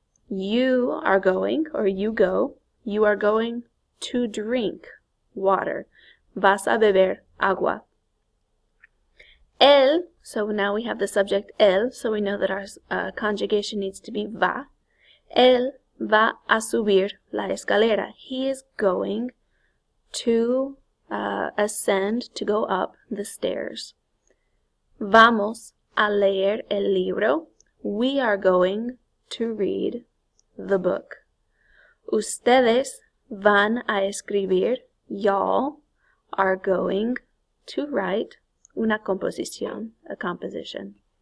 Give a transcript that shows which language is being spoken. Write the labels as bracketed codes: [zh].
[en] You are going, or you go. You are going to drink water. [es] Vas a beber agua. [en] Él, so now we have the subject él, so we know that our conjugation needs to be va. [es] Él va a subir la escalera. [en] He is going to ascend, to go up the stairs. [es] Vamos a leer el libro. [en] We are going to read the book. [es] Ustedes van a escribir. [en] Y'all are going to write [es] una composición, [en] a composition.